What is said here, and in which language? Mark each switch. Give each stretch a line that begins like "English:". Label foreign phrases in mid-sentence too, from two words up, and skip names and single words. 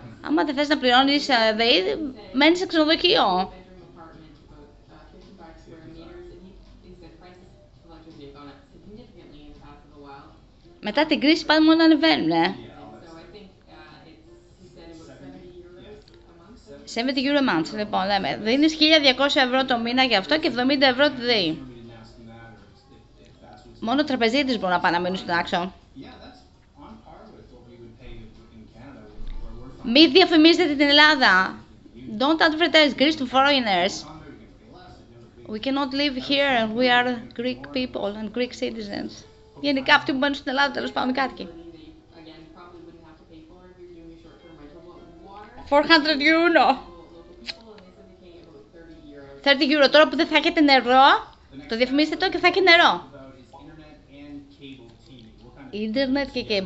Greek: Άμα δεν θες να πληρώνεις ΔΕΗ, μένεις σε ξενοδοχείο. Μετά την κρίση πάνε μόνο να ανεβαίνουν, 70
English: euro a month,
Greek: λοιπόν, λέμε. Δίνεις 1200 ευρώ το μήνα για αυτό και 70 ευρώ τη ΔΕΗ. Μόνο τραπεζίτες μπορούν να πάνε να μείνουν στην Άξο. Μη διαφημίζετε την Ελλάδα.
English: Don't advertise Greece to foreigners. We cannot live here and we are Greek people and Greek citizens.
Greek: Γενικά αυτοί που μπαίνουν στην Ελλάδα τέλος πάντων κάτοικοι. 400 euro. 30 euro. Τώρα που δεν θα έχετε νερό, το διαφημίσετε το και θα έχει νερό. Ίντερνετ και cable.